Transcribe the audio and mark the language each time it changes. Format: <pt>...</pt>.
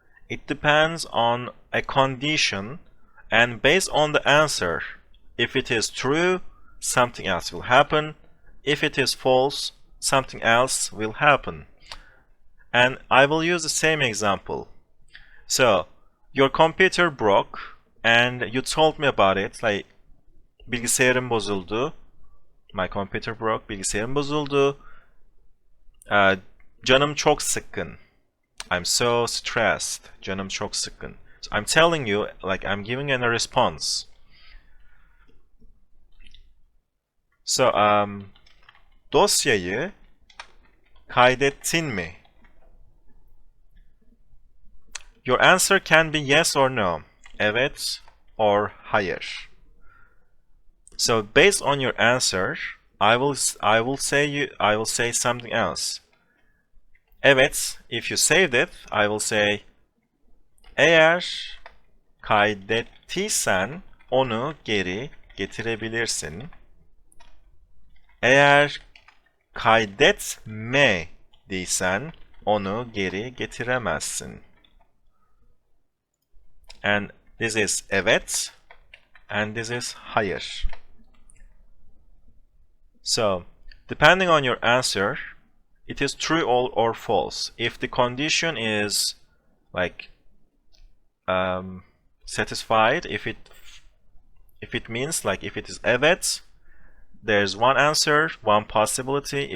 <en>It depends on a condition, and based on the answer, if it is true, something else will happen. If it is false, something else will happen. And I will use the same example. So, your computer broke and you told me about it.</en> <tr>Like, bilgisayarım bozuldu.</tr> <en>My computer broke.</en> <tr>Bilgisayarım bozuldu. Canım çok sıkkın.</tr> <en>I'm so stressed.</en> <tr>Canım çok sıkkın.</tr> <en>So I'm telling you, like I'm giving a response.</en> <tr>So, dosyayı kaydettin mi?</tr> <en>Your answer can be yes or no. Evet or hayır. So based on your answer, I will say something else. Evet, if you saved it, I will say</en> <tr>eğer kaydettiysen onu geri getirebilirsin. Eğer kaydetmediysen onu geri getiremezsin.</tr> <en>And this is evet and this is hayır. So, depending on your answer, it is true or false. If the condition is like satisfied, if it means like if it is evet, there's one answer, one possibility.</en>